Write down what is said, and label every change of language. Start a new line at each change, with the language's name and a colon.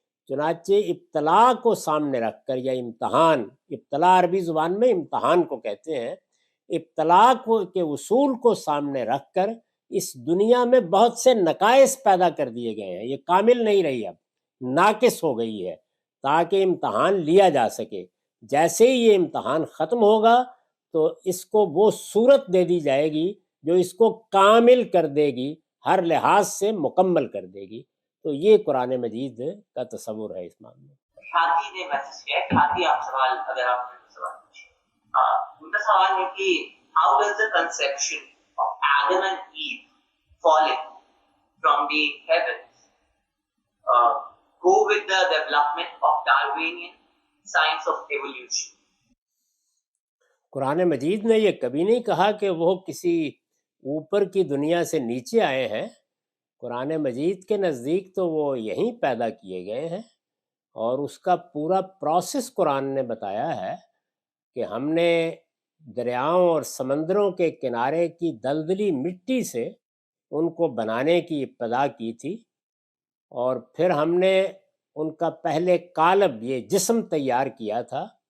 Urdu: چنانچہ ابتلاء کو سامنے رکھ کر، یا امتحان، ابتلاء عربی زبان میں امتحان کو کہتے ہیں، ابتلاء کے اصول کو سامنے رکھ کر اس دنیا میں بہت سے نقائص پیدا کر دیے گئے ہیں، یہ کامل نہیں رہی، اب ناقص ہو گئی ہے، تاکہ امتحان لیا جا سکے۔ جیسے ہی یہ امتحان ختم ہوگا تو اس کو وہ صورت دے دی جائے گی جو اس کو کامل کر دے گی، ہر لحاظ سے مکمل کر دے گی۔ تو یہ قرآن مجید کا تصور ہے اس معاملے میں. کھاتی نے میسج کیا ہے. کھاتی آپ سوال اگر آپ نے سوال پوچھے ان کا سوال ہے کہ
English: how does the conception of Adam and Eve falling from the heavens go with the development of Darwinian science of evolution.
Urdu: قرآن مجید نے یہ کبھی نہیں کہا کہ وہ کسی اوپر کی دنیا سے نیچے آئے ہیں. قرآن مجید کے نزدیک تو وہ یہیں پیدا کیے گئے ہیں، اور اس کا پورا پروسیس قرآن نے بتایا ہے کہ ہم نے دریاؤں اور سمندروں کے کنارے کی دلدلی مٹی سے ان کو بنانے کی ابتدا کی تھی، اور پھر ہم نے ان کا پہلے قالب یہ جسم تیار کیا تھا.